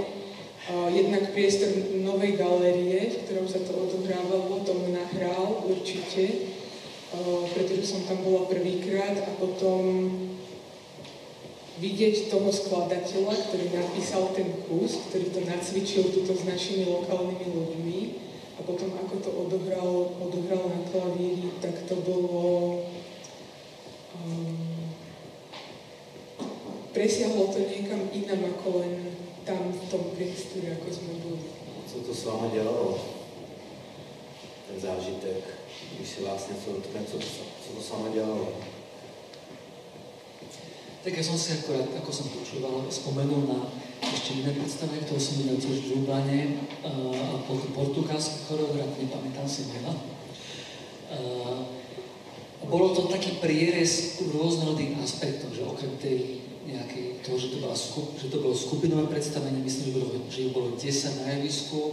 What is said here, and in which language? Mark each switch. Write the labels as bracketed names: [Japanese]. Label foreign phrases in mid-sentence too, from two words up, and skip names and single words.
[Slovak] Jednak priestor novej galérie, v ktorom sa to odohrávalo, to mňa nahral určite, pretože som tam bola prvýkrát a potom vidieť toho skladateľa, ktorý napísal ten kus, ktorý to nacvičil tuto s našimi lokálnymi ľuďmi a potom ako to odohral na klavíri, tak to bolo... presiahlo to niekam inam ako len tam v tom priestore, ako sme boli. [Czech] Co to s váma dělalo? Ten zážitek, když se vás něco dotkne, co to s váma dělalo? [Slovak] Tak ja som si akorát, ako som počúval, spomenul na ešte iné predstavenie, ktoré som videl tiež v Ljubljane, a portugalský choreograf, nepamätám si mena. Bolo to taký prierez rôznorodých aspektov, že okrem tej nejakej toho, že to bolo skupinové predstavenie, myslím, že bolo 10 na javisku.